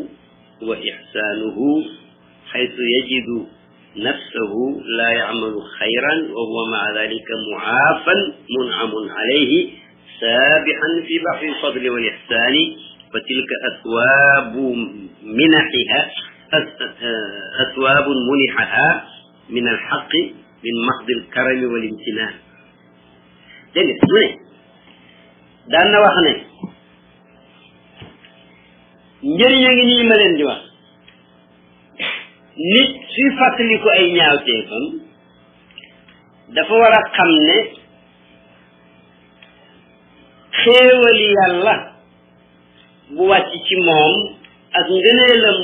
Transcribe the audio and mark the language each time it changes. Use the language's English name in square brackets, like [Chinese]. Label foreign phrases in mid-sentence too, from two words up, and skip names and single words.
[Arabic] وإحسانه حيث يجد نفسه لا يعمل خيرا وهو مع ذلك معافا منعم عليه سابحا في بحر الفضل والإحسان فتلك أثواب منحها أثواب منحها من الحق من محض الكرم والامتنان دنيا مني دانا واخني [Wolof] njëriñu ngi nii ma leen di wax nit suy fàttaliku ay ñaawteefam dafa war a xam ne xéewali yàlla bu wàcc ci moom ak ngëneelam